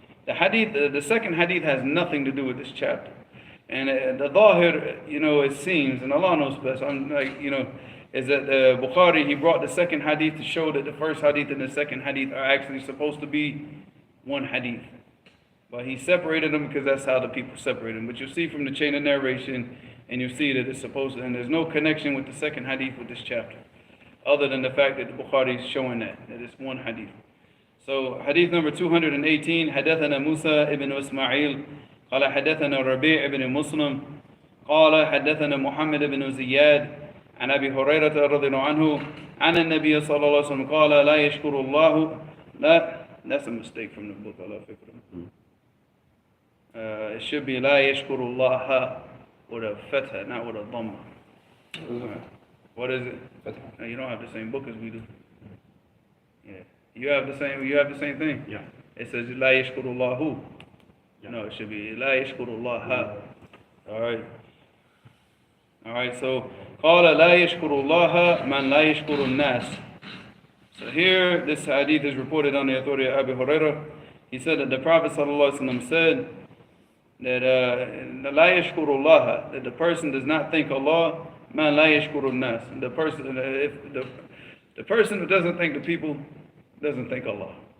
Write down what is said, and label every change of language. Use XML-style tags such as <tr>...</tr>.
<en>The second hadith has nothing to do with this chapter. And the dhahir, you know, it seems, and Allah knows best, is that Bukhari, he brought the second hadith to show that the first hadith and the second hadith are actually supposed to be one hadith. But he separated them because that's how the people separate them. But you'll see from the chain of narration, and you'll see that it's supposed to, and there's no connection with the second hadith with this chapter, other than the fact that the Bukhari is showing that it's one hadith. So hadith number 218,</en> <ar>حدثنا موسى ابن إسماعيل قال حدثنا ربيع ابن مسلم قال حدثنا محمد بن زياد عن أبي هريرة رضي الله عنه عن النبي صلى الله عليه وسلم قال لا يشكر الله لا.</ar> <en>That's a mistake from the book. Allah fikr. It should be</en> <ar>لا يشكر الله</ar> <en>with a fatha, not with a dhamma. What is it? No, you don't have the same book as we do. Yeah, you have the same. You have the same thing. Yeah. It says</en> <ar>لا يشكر الله.</ar> <en>Yeah. No, it should be</en> <ar>لا يشكر الله.</ar> <en>All right. All right.</en> <ar>So قال لا يشكر الله من لا يشكر الناس.</ar> <en>So here, this hadith is reported on the authority of Abu Hurairah. He said that the Prophet ﷺ said that</en> <ar>لا يشكر الله,</ar> <en>that the person does not thank Allah, man</en> <ar>لا يشكر الناس.</ar> <en>The person who doesn't thank the people doesn't thank Allah.</en>